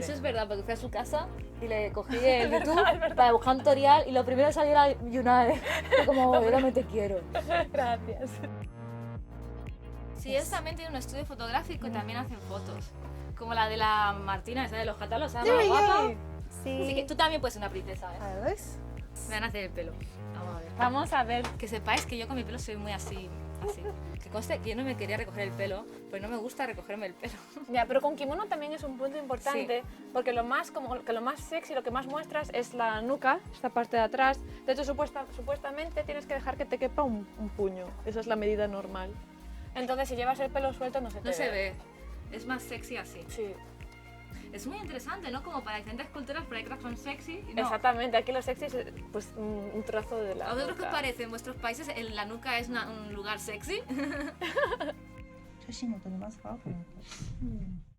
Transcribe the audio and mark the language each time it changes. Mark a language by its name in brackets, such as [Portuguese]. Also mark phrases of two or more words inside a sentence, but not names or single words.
[Spanish] Eso es verdad, porque fui a su casa y le cogí el YouTube es verdad. para buscar un tutorial y lo primero que salió era Yunade. Fue como, yo también te quiero. Gracias. Sí, ellos también tienen un estudio fotográfico y también hacen fotos. Como la de la Martina, esa de los catálogos, ¿sabes? [English] There we [Spanish] Guapa. [English] go. [Spanish] Así See, que tú también puedes ser una princesa, ¿eh? Alice. Me van a hacer el pelo. Vamos a ver. Vamos a ver. Que sepáis que yo con mi pelo soy muy así. Que conste que yo no me quería recoger el pelo, pues no me gusta recogerme el pelo. Ya, pero con kimono también es un punto importante, porque lo más sexy, lo que más muestras es la nuca, esta parte de atrás. De hecho, supuestamente tienes que dejar que te quepa un puño. Esa es la medida normal. Entonces, si llevas el pelo suelto, no se te No se ve. Es más sexy así. Sí, Es muy interesante, ¿no? Como para diferentes culturas, pero hay otras que son sexy y no. exactamente. Aquí lo sexy es pues un trozo de la ¿A vosotros qué os nuca. parece? ¿En vuestros países la nuca es un lugar sexy? [Japanese] 写真も撮りますか？この子